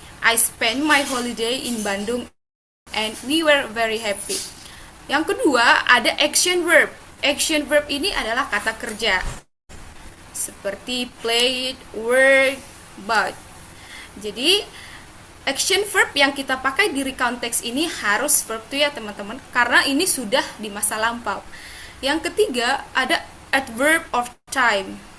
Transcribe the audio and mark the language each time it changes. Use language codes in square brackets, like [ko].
[en] I spent my holiday in Bandung and we were very happy. [id] Yang kedua ada action verb. Action verb ini adalah kata kerja. Seperti played, work, bought. Jadi action verb yang kita pakai di recount text ini harus verb to ya teman-teman, karena ini sudah di masa lampau. Yang ketiga ada adverb of time.